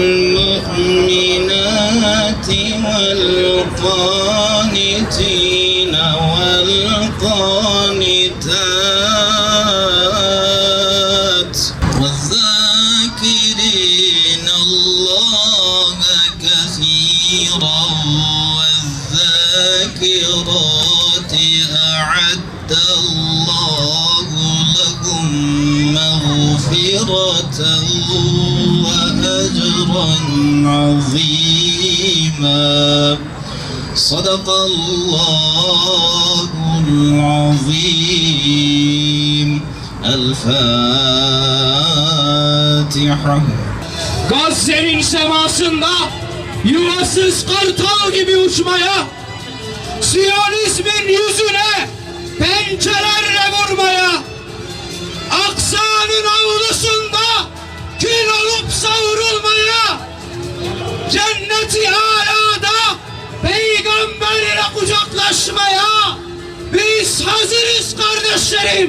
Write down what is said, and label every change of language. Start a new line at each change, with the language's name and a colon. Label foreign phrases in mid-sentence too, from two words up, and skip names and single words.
Arabic: المؤمنات والقانتين و qanitat والذاكرين الله كثيرا والذاكرات أعد الله لهم مغفرة وأجرا عظيما صدق الله العظيم El-Fatiha.
Turkish: Gazze'nin semasında yuvasız kartal gibi uçmaya, Siyonizmin yüzüne pençelerle vurmaya, Aksa'nın avlusunda kül olup savrulmaya, cenneti alada peygamberle kucaklaşmaya biz hazırız kardeşlerim.